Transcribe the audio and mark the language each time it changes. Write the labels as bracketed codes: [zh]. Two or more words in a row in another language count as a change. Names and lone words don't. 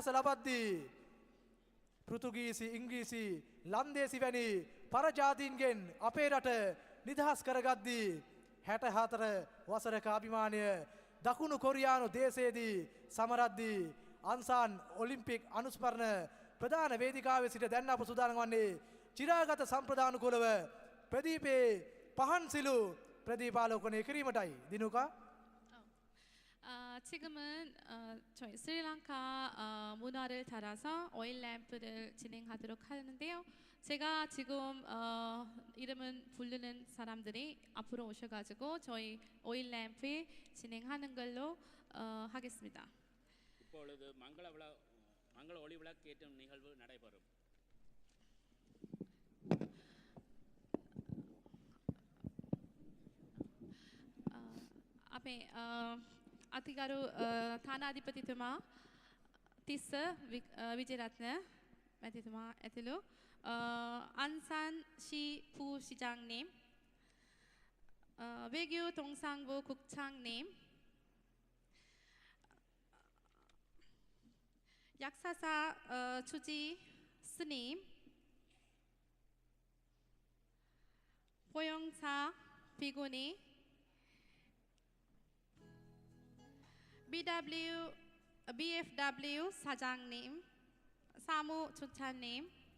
[si] ලබද්දී පෘතුගීසි ඉංග්‍රීසි ලන්දේසි වැනි පරජාතීන්ගෙන් අපේ රට නිදහස් කරගද්දී 64 වසරක අභිමානය දකුණු කොරියානු දේශයේදී සමරද්දී අන්සාන් ඔලිම්පික් අනුස්මරණ ප්‍රධාන වේදිකාවේ සිට දැන් අප සූදානම් වන්නේ චිරාගත සම්ප්‍රදානුකූලව ප්‍රදීපේ පහන් සිලු ප්‍රදීපාලෝකනය කිරීමටයි. දිනුකා [ko] 지금은 저희 스리랑카 문화를 따라서 오일 램프를 진행하도록 하는데요. 제가 지금 이름은 부르는 사람들이 앞으로 오셔가지고 저희 오일 램프 진행하는 걸로 하겠습니다. [ta] இப்பொழுது மங்கள ஒளி விளக்கேற்றும் நிகழ்வு நடைபெறும். [si] අපේ අතිගරු තානාධිපතිතුමා තිස්ස විජේරත්න මැතිතුමා ඇතුළු [ko] 안산 시 부시장님, 외교 동상부 국장님, 약사사 주지 스님, 보영사 비구니, BFW 사장님, 사무총장님,